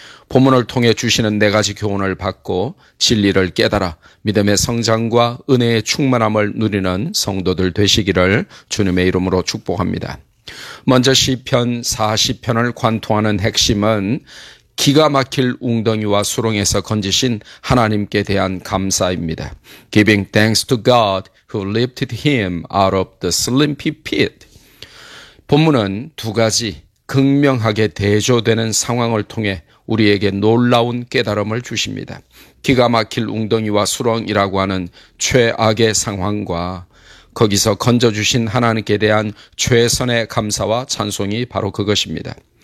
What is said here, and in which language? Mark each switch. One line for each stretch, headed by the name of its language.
Korean: 본문을 통해 주시는 네 가지 교훈을 받고 진리를 깨달아 믿음의 성장과 은혜의 충만함을 누리는 성도들 되시기를 주님의 이름으로 축복합니다. 먼저 시편 40편을 관통하는 핵심은 기가 막힐 웅덩이와 수렁에서 건지신 하나님께 대한 감사입니다.
English: Giving thanks to God who lifted him out of the slimy pit.
Korean: 본문은 두 가지 극명하게 대조되는 상황을 통해 우리에게 놀라운 깨달음을 주십니다. 기가 막힐 웅덩이와 수렁이라고 하는 최악의 상황과 거기서 건져주신 하나님께 대한 최선의 감사와 찬송이 바로 그것입니다.